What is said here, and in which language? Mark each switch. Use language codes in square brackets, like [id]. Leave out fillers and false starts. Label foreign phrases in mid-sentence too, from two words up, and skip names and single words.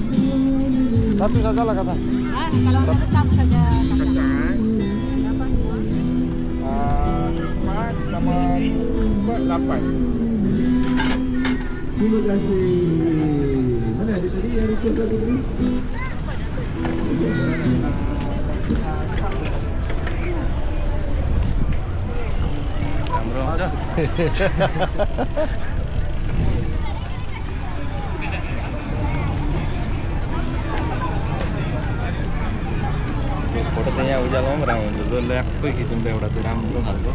[ms] satu saja lah kata Kalau tetap saja Kacang. Berapa semua? 4 sama 4, 8. Terima kasih. Mana ada tadi yang request satu tadi? [ne] राम्रो हुन्छ? फोटो त यहाँ उज्यालोमा पनि राम्रो हुन्छ जो ल्याक्कै खिच्नु त एउटा चाहिँ राम्रो खालको